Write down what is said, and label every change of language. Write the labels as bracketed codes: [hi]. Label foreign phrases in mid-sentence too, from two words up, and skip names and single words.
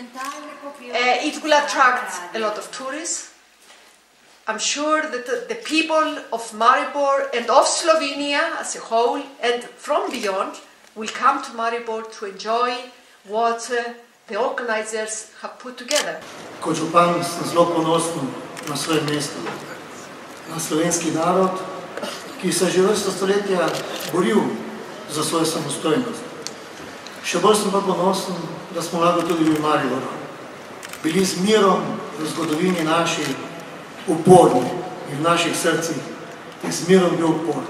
[en] It will attract a lot of tourists. I'm sure that the people of Maribor and of Slovenia as a whole and from beyond will come to Maribor to enjoy what the organizers have put together. [sl] Kot župan sem zelo ponosen na svoje mesto, na slovenski narod, ki se je že vrsto stoletja boril za svojo samostojnost. Še bolj sem pa ponosen, da smo lahko tudi v Mariboru bili z mirom v zgodovini naši uporni in v naših srcih je z mirom bil upor.